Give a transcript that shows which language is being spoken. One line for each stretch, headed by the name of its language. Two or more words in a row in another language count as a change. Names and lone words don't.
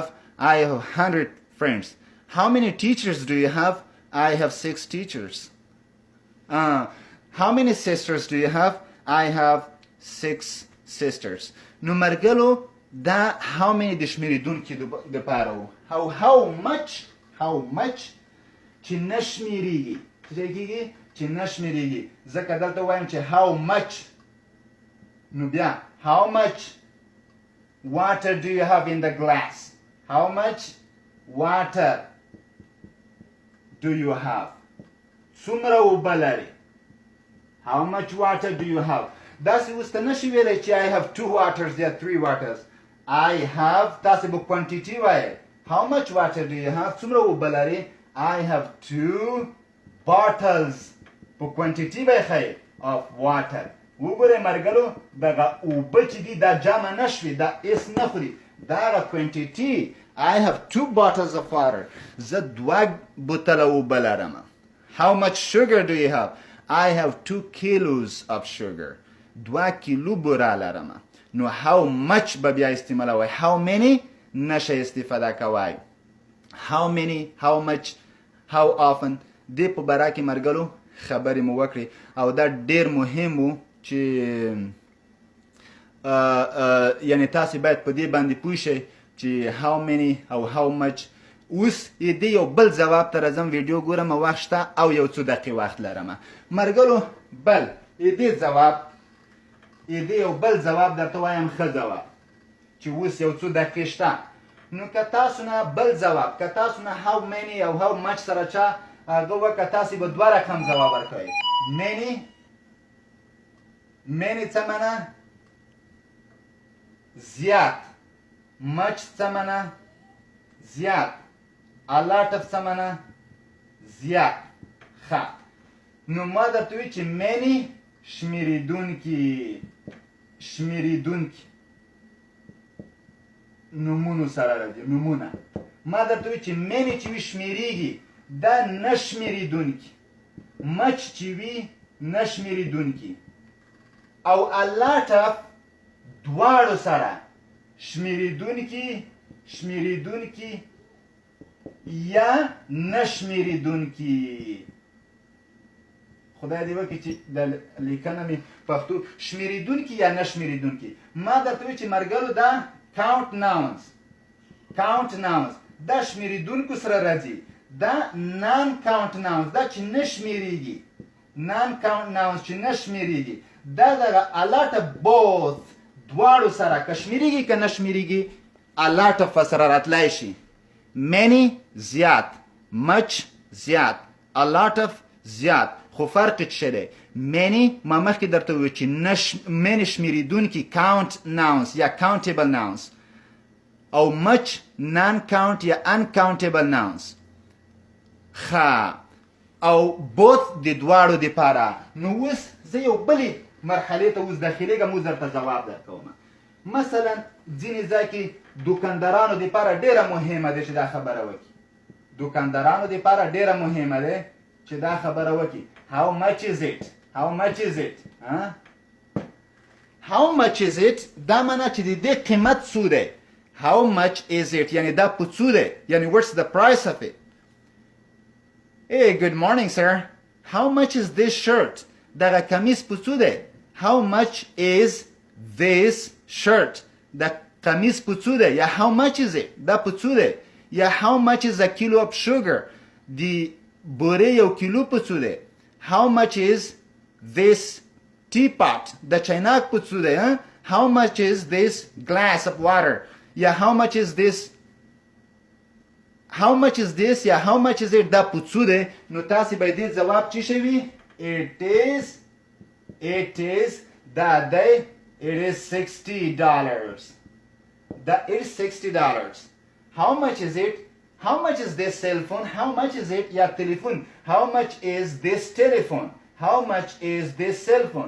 English: I have 100 friends. how many teachers do you have. I have 6 teachers. how many sisters do you have. I have 6 sisters.
Pashto: نو مرګلو دا
English: how many
Pashto: د شمېرېدونکي دپاره و.
English: how much
Pashto: چې نه شمېرېږي څه کېږي چې نه شمېرېږي ځکه دلته وایم چې
English: how much
Pashto: نو بیا
English: how much water do you have in the glass. how much water do you have.
Pashto: څومره اوبه لرې.
English: how much water do you have.
Pashto: داسې اوس ته نشي ویلی چې
English: I have 2 waters
Pashto: یا
English: 3 waters. I have
Pashto: تاسې به quantity وایئ.
English: how much water do you have.
Pashto: څومره اوبه لرې.
English: I have 2 bottles
Pashto: په quantity به یې ښایي
English: of water.
Pashto: وګورئ ملګرو دغه اوبه چې دي دا جمع نه شوي دا اس نه خوري دا هغه quantity.
English: I have 2 bottles of water.
Pashto: زه 2 بوتله اوبه لرم.
English: how much sugar do you have. I have 2 kilos of sugar.
Pashto: 2 کیلو بوره لرم. نو
English: how much
Pashto: به بیا استعمالوئ.
English: how many
Pashto: نشه استفاده کوئ.
English: how many how much how often
Pashto: دې په باره کې ملګرو خبرې مو وکړې او دا ډېر مهم و چې یعنې تاسې باید په دې باندې پوه شئ چې
English: how many
Pashto: او
English: how much.
Pashto: اوس دې یو بل ځواب ته راځم ویډیو ګورم وخت شته او یو څو دقیقې وخت لرم ملګرو. بل دې یو بل ځواب درته وایم ښه ځواب چې اوس یو څو دقیقې شته نو که تاسو نه بل ځواب که تاسو نه
English: how many
Pashto: او
English: how much
Pashto: سره چا هغه وکړه تاسې به 2 رقم ځواب ورکوئ. many څه معنی زیات. much څه معنی زیات.
English: a lot of
Pashto: څه معنی زیات. ښه نو ما درته وایي چې many شمېرېدونکي نومونو سره راځي. نومونه ما درته وایي چې many چې وي شمېرېږي دا نه شمېرېدونکي. much چې وي نه شمېرېدونکي او
English: a lot of
Pashto: دواړو سره شمېرېدونکي یا نه شمېرېدونکي. خدای دې وکړي چې د لیکنه مې پښتو شمېرېدونکي یا نه شمېرېدونکي. ما درته وایي چې ملګرو دا
English: count nouns
Pashto: دا شمېرېدونکو سره راځي. دا
English: non count nouns
Pashto: دا چې نه شمېرېږي.
English: non count nouns
Pashto: چې نه شمېرېږي دا دغه
English: a lot of both
Pashto: دواړو سره که شمېرېږي که نه شمېرېږي
English: a lot of
Pashto: سره راتلی شي. many زیات. much زیات.
English: a lot of
Pashto: زیات. خو فرق څه دی. many ما مخکې درته وویل چې many شمېرېدونکي
English: count nouns
Pashto: یا
English: countable nouns
Pashto: او much
English: non count
Pashto: یا
English: uncountable nouns.
Pashto: ښه او both د دواړو دپاره. نو اوس زه یو بلې مرحلې ته اوس داخلېږم، اوس درته ځواب درکوم. مثلا ځینې ځای کې دوکاندارانو دپاره ډېره مهمه ده چې دا خبره وکړي. دوکاندارانو دپاره ډېره مهمه ده چې دا خبره وکړي.
English: How much is it? How much is it? How much is it
Pashto: دا معنا چې د دې قیمت څو دی.
English: How much is it
Pashto: یعنی دا په څو دی، یعنی
English: what's the price of it. Hey, good morning sir. How much is this shirt?
Pashto: دغه کمیس په څو دی.
English: How much is this shirt?
Pashto: دا کمیس په څو دی. یا
English: how much is it
Pashto: دا په څو دی. یا
English: how much is a kilo of sugar
Pashto: د بورې یو کیلو په څو دی.
English: How much is this teapot
Pashto: د چایناک په څو دی.
English: How much is this glass of water یا how much is this یا how much is it
Pashto: دا په څو دی. نو تاسې به دې ځواب څه شي وي.
English: It is
Pashto: دا دی
English: it is $60. That is $60. How much is it? How much is this cell phone? How much is it? Yeah, telephone. How much is this telephone? How much is this cell phone?